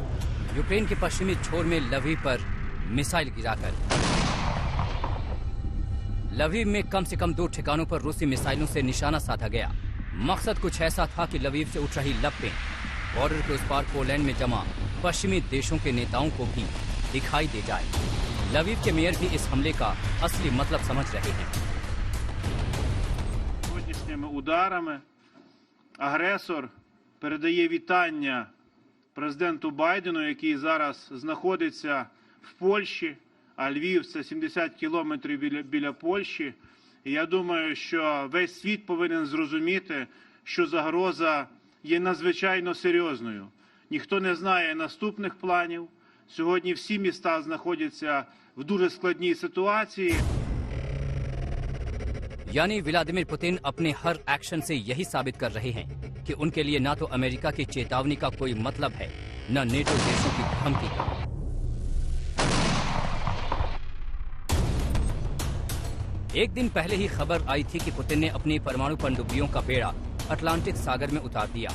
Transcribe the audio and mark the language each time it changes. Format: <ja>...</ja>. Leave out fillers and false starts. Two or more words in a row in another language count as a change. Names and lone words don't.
<hi>यूक्रेन के पश्चिमी छोर में लवीव पर मिसाइल गिराकर लवीव में कम से कम 2 ठिकानों पर रूसी मिसाइलों से निशाना साधा गया। मकसद कुछ ऐसा था कि लवीव से उठ रही लपटें बॉर्डर के उस पार पोलैंड में जमा पश्चिमी देशों के नेताओं को भी दिखाई दे जाए। लवीव के मेयर भी इस हमले का असली मतलब समझ रहे हैं।</hi> <uk>Сьогоднішніми ударами агресор передає вітання президенту Байдену, який зараз знаходиться в Польщі, а Львів – це 70 кілометрів біля Польщі. І я думаю, що весь світ повинен зрозуміти, що загроза є надзвичайно серйозною. Ніхто не знає наступних планів. Сьогодні всі міста знаходяться в дуже складній ситуації.</uk> <hi>यानी व्लादिमीर पुतिन अपने हर एक्शन से यही साबित कर रहे हैं कि उनके लिए ना तो अमेरिका की चेतावनी का कोई मतलब है, न नेटो देशों की धमकी का। एक दिन पहले ही खबर आई थी कि पुतिन ने अपनी परमाणु पनडुब्बियों का बेड़ा अटलांटिक सागर में उतार दिया।</hi>